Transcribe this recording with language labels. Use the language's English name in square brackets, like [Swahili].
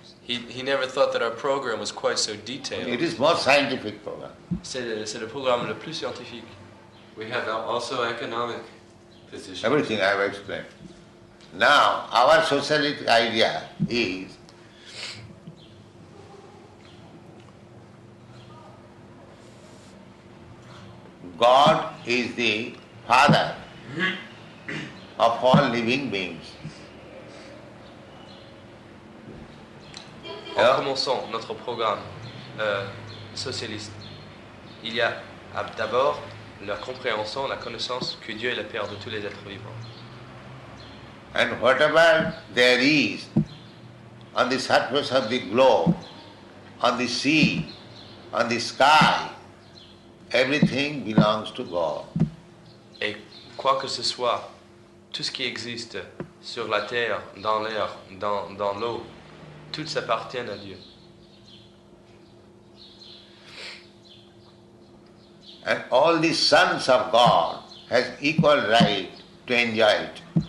[English] He never thought that our program was quite so detailed. It is more scientific program. [French] C'est le programme le plus scientifique. [English] We have also economic positions. Everything I have explained. Now, our socialistic idea is God is the Father of all living beings. [French] En commençant notre programme socialiste, il y a d'abord la compréhension, la connaissance que Dieu est le Père de tous les êtres vivants. [English] And whatever there is on the surface of the globe, on the sea, on the sky, everything belongs to God. [French] Et quoi que ce soit, tout ce qui existe sur la terre, dans l'air, dans l'eau, tout s'appartient à Dieu. [English] And all the sons of God has equal right to enjoy it.